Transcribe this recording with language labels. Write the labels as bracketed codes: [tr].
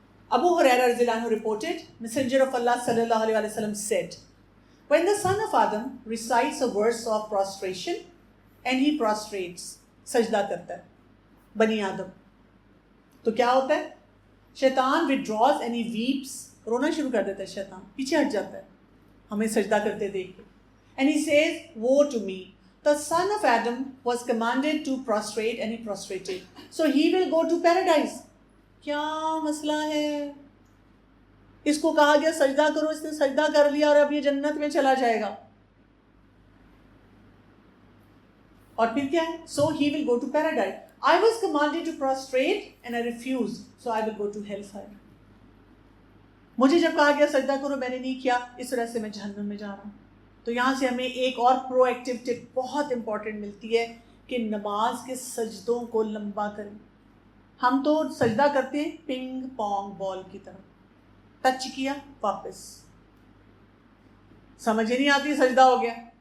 [en] Abu Hurairah رضی اللہ عنہ reported, Messenger of Allah sallallahu alaihi wasallam said, when the son of Adam recites a verse of prostration and he prostrates, [ur] سجدہ کرتا ہے بنی آدم, تو کیا ہوتا ہے؟ شیطان [en] withdraws and he weeps, [ur] رونا شروع کر دیتا ہے شیطان, پیچھے ہٹ جاتا ہے ہمیں سجدہ کرتے دیکھ کے. [en] And he says, woe to me, the son of Adam was commanded to prostrate and he prostrated, so he will go to paradise. [ur] کیا مسئلہ ہے؟ اس کو کہا گیا سجدہ کرو, اس نے سجدہ کر لیا اور اب یہ جنت میں چلا جائے گا. اور پھر کیا ہے؟ [en] So he will go to paradise. I was commanded to prostrate and I refused, so I will go to hellfire. [ur] مجھے جب کہا گیا سجدہ کرو میں نے نہیں کیا, اس وجہ سے میں جہنم میں جا رہا ہوں. تو یہاں سے ہمیں ایک اور پرو ایکٹیو ٹپ بہت امپورٹنٹ ملتی ہے کہ نماز کے سجدوں کو لمبا کریں. ہم تو سجدہ کرتے ہیں پنگ پونگ بال کی طرح, ٹچ کیا واپس, سمجھ ہی نہیں آتی سجدہ ہو گیا.